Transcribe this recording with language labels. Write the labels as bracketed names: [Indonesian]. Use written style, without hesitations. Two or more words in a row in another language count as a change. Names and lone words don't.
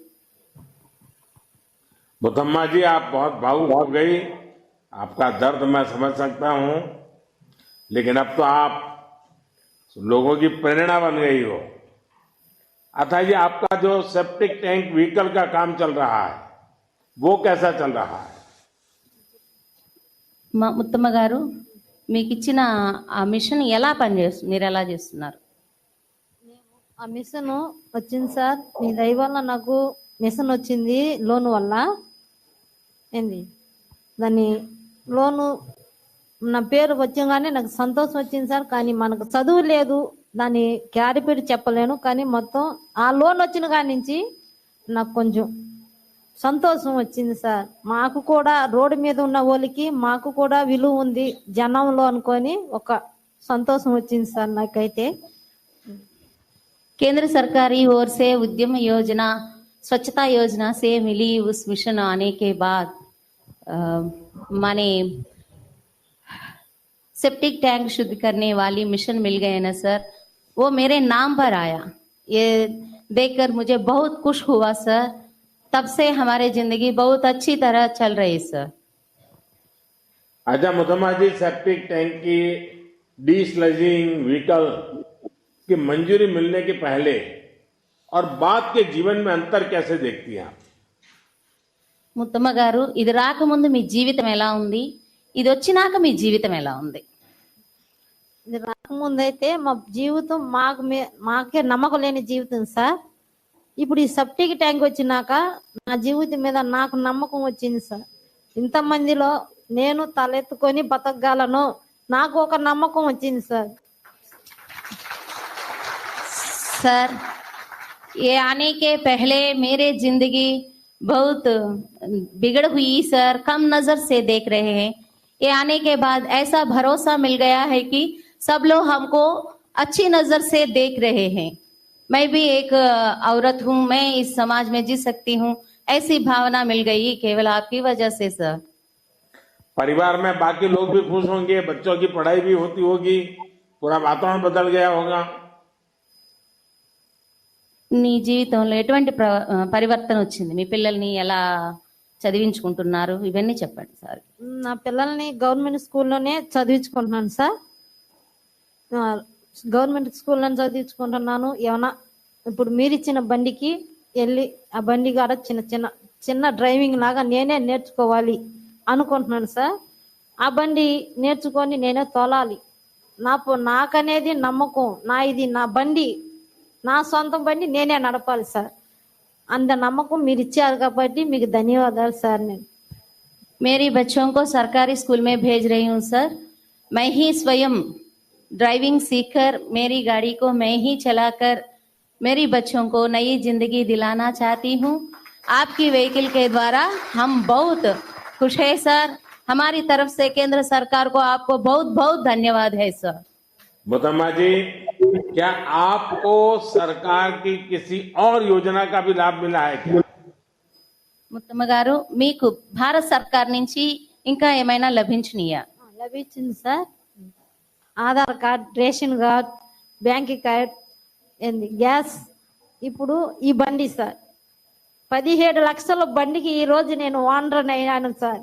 [Hindi] मुथम्मा जी, आप बहुत भावुक हो गई। आपका दर्द मैं समझ सकता हूं, लेकिन अब तो आप लोगों की प्रेरणा बन गई हो। अथा जी, आपका जो [English] septic tank vehicle [Hindi] का काम चल रहा है वो कैसा चल रहा है? [Telugu] ముత్తమ్మ గారు, మీకు ఇచ్చిన ఆ మిషన్ ఎలా మీరు ఎలా చేస్తున్నారు? ఆ మిషన్ వచ్చింది సార్, మీ దయ వల్ల నాకు మిషన్ వచ్చింది లోన్ వల్ల. ఏంది దాన్ని లోను నా పేరు వచ్చగానే నాకు సంతోషం వచ్చింది సార్. కానీ మనకు చదువు లేదు, దాన్ని క్యారిపేట్ చెప్పలేను. కానీ మొత్తం ఆ లోన్ వచ్చిన కాడి నుంచి నాకు కొంచెం సంతోషం వచ్చింది సార్. మాకు కూడా రోడ్డు మీద ఉన్న వాళ్ళకి మాకు కూడా విలువ ఉంది జనంలో అనుకొని ఒక సంతోషం వచ్చింది సార్ నాకైతే. [Hindi] केंद्र सरकारी ओर से उद्यम योजना, स्वच्छता योजना से मिली उस मिशन आने के बाद माने [English] septic tank [Hindi] शुद्ध करने वाली मिशन मिल गए ना सर, वो मेरे नाम पर आया। ये देखकर मुझे बहुत खुश हुआ सर। तब से हमारी जिंदगी बहुत अच्छी तरह चल रही सर। अच्छा मुथम्मा जी, [English] septic tank [Hindi] की [English] desludging vehicle [Hindi] की मंजूरी मिलने के पहले और बाद के जीवन में अंतर कैसे देखती हैं आप? [Telugu] ముత్తమ్మ గారు, ఇది రాకముందు మీ జీవితం ఎలా ఉంది, ఇది వచ్చినాక మీ జీవితం ఎలా ఉంది? ఇది రాకముందైతే మా జీవితం మాకే నమ్మకం లేని జీవితం సార్. ఇప్పుడు ఈ [English] septic tank [Telugu] వచ్చినాక నా జీవితం మీద నాకు నమ్మకం వచ్చింది సార్. ఇంతమందిలో నేను తలెత్తుకొని బతకగలను, నాకు ఒక నమ్మకం వచ్చింది సార్. [Hindi] सर, ये आने के पहले मेरे जिंदगी बहुत बिगड़ हुई सर, कम नजर से देख रहे हैं। ये आने के बाद ऐसा भरोसा मिल गया है कि सब लोग हमको अच्छी नजर से देख रहे हैं। मैं भी एक औरत हूँ, मैं इस समाज में जी सकती हूँ, ऐसी भावना मिल गई केवल आपकी वजह से सर। परिवार में बाकी लोग भी खुश होंगे, बच्चों की पढ़ाई भी होती होगी, पूरा वातावरण बदल गया होगा। [Telugu] నీ జీవితంలో ఎటువంటి పరివర్తన వచ్చింది? మీ పిల్లల్ని ఎలా చదివించుకుంటున్నారు? ఇవన్నీ చెప్పండి సార్. నా పిల్లల్ని [English] government school [Telugu] చదివించుకుంటున్నాను సార్. [English] government school [Telugu] చదివించుకుంటున్నాను. ఏమన్నా ఇప్పుడు మీరు ఇచ్చిన బండికి వెళ్ళి ఆ బండి కాడ చిన్న డ్రైవింగ్ లాగా నేనే నేర్చుకోవాలి అనుకుంటున్నాను సార్. ఆ బండి నేర్చుకొని నేనే తోలాలి. నాకనేది నమ్మకం, ఇది నా బండి, నా సొంత బండి నేనే నడపాలి సార్. అంత నమ్మకం మీరు ఇచ్చారు కాబట్టి మీకు ధన్యవాదాలు సార్. నేను [Hindi] मेरी बच्चों को सरकारी स्कूल में भेज रही हूँ सर। मैं ही स्वयं ड्राइविंग सीखकर मेरी गाड़ी को मैं ही चलाकर मेरी बच्चों को नई जिंदगी दिलाना चाहती हूँ। आपकी व्हीकल के द्वारा हम बहुत खुश है सर। हमारी तरफ से केंद्र सरकार को आपको बहुत बहुत धन्यवाद है सर। मुथम्मा जी, क्या आपको सरकार की किसी और योजना का भी लाभ मिला है क्या? [Telugu] ముత్తమ్మ గారు, మీకు భారత సర్కార్ నుంచి ఇంకా ఏమైనా లభించినాయా? లభించింది సార్. [English] Aadhaar card, ration card, bank card, gas. [Telugu] ఇప్పుడు ఈ బండి సార్ 17 లక్షల బండికి ఈ రోజు నేను ఓనర్ అయ్యాను సార్.